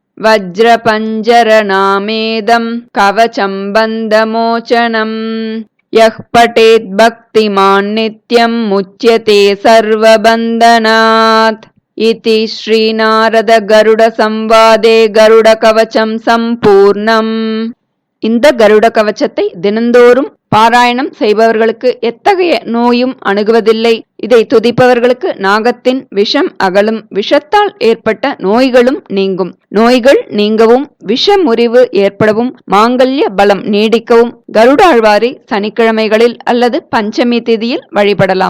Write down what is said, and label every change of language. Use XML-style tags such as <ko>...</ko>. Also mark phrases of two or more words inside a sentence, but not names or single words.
<sa>वज्रपञ्जरनामेदं कवचं बन्धमोचनम्. यः पठेत् भक्तिमान् नित्यं मुच्यते सर्वबन्धनात्. इति श्रीनारद गरुड संवादे गरुड कवचं சம்பூர்ணம்.</sa> <ta>இந்த கருட கவச்சத்தை தினந்தோறும் பாராயணம் செய்பவர்களுக்கு எத்தகைய நோயும் அணுகுவதில்லை. இதை துதிப்பவர்களுக்கு நாகத்தின் விஷம் அகலும், விஷத்தால் ஏற்பட்ட நோய்களும் நீங்கும். நோய்கள் நீங்கவும் விஷமுறிவு ஏற்படவும் மாங்கல்ய பலம் நீடிக்கவும் கருடாழ்வாரை சனிக்கிழமைகளில் அல்லது பஞ்சமி திதியில் வழிபடலாம்.</ta>